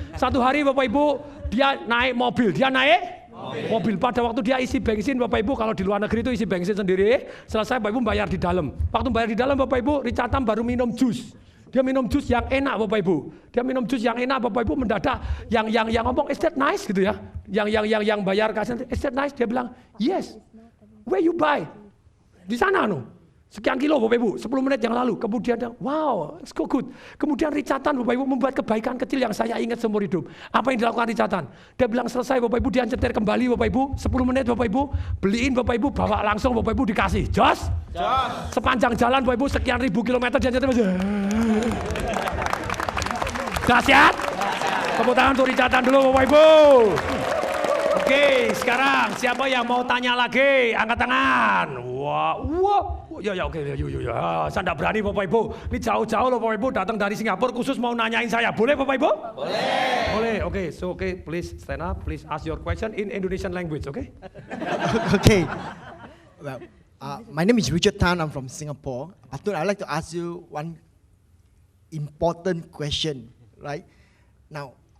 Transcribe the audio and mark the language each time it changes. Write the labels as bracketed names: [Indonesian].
[Indonesian] Satu hari Bapak Ibu dia naik mobil. Dia naik mobil. Pada waktu dia isi bensin Bapak Ibu, kalau di luar negeri itu isi bensin sendiri, selesai Bapak Ibu bayar di dalam. Waktu bayar di dalam Bapak Ibu, Richard Tan baru minum jus. Dia minum jus yang enak Bapak Ibu. Dia minum jus yang enak Bapak Ibu, mendadak yang ngomong [English] is that nice [Indonesian] gitu ya. Yang bayar kasir [English] is that nice, [Indonesian] dia bilang yes. [English] Where you buy? [Indonesian] Di sana no. Sekian kilo Bapak Ibu, 10 menit yang lalu. Kemudian dia, wow, [English] it's so good. [Indonesian] Kemudian Richard Tan Bapak Ibu membuat kebaikan kecil yang saya ingat seumur hidup. Apa yang dilakukan Richard Tan? Dia bilang selesai Bapak Ibu, dia nyetir kembali Bapak Ibu, 10 menit Bapak Ibu, beliin Bapak Ibu, bawa langsung Bapak Ibu dikasih. Jos. Sepanjang jalan Bapak Ibu, sekian ribu kilometer dia nyetir. Dahsyat. Tepuk tangan untuk Richard Tan dulu Bapak Ibu. Oke, sekarang siapa yang mau tanya lagi? Angkat tangan. Wah, ya, oke, yuk. Saya tidak berani Bapak Ibu. Ini jauh-jauh loh Bapak Ibu datang dari Singapura khusus mau nanyain saya. Boleh Bapak Ibu? Boleh. Oke, [English] please stand up. Please ask your question in Indonesian language, okay? Okay. Well, my name is Richard Tan. I'm from Singapore. Atun, I'd like to ask you one important question, right? Now,